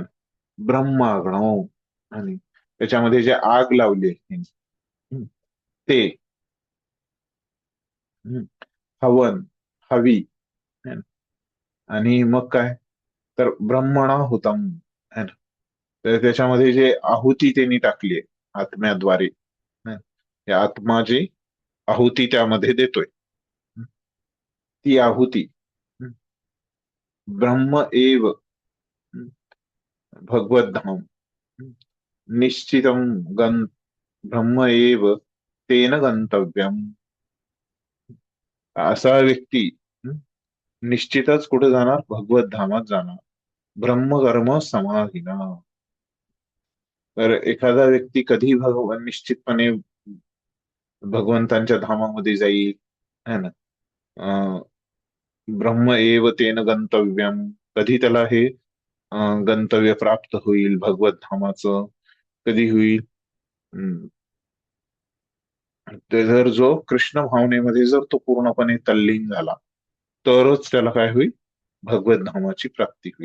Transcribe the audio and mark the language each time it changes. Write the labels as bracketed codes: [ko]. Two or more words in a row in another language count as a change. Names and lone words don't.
[mr] ब्रह्माग्नौ आणि त्याच्यामध्ये जे आग लावली आहे ते हवन, हवी [hi] है ना. [mr] आणि मग काय? तर [sa] ब्रह्मणा हुतम [hi] है ना. [mr] तर त्याच्यामध्ये जे आहुती त्यांनी टाकली आत्म्याद्वारे, या आत्मा जी आहुती त्यामध्ये देतोय, ती आहुती [sa] ब्रह्म एव भगवद्धाम निश्चितम गं ब्रह्म एव तेन गंतव्यम. [mr] असा व्यक्ती निश्चितच कुठे जाणार? भगवत धामात जाणार. [sa] ब्रह्मकर्म समाधिना. [mr] तर एखादा व्यक्ती कधी भगवान निश्चितपणे भगवंतांच्या धामामध्ये जाईल [hi] है ना. [sa] ब्रह्म एव तेन गंतव्यम. [mr] कधी त्याला हे गंतव्य प्राप्त होईल भगवत धामाचं? कधी होईल? ते जर जो कृष्ण भावनेमध्ये जर तो पूर्णपणे तल्लीन झाला, तरच त्याला काय होईल? भगवत धामाची प्राप्ती होईल.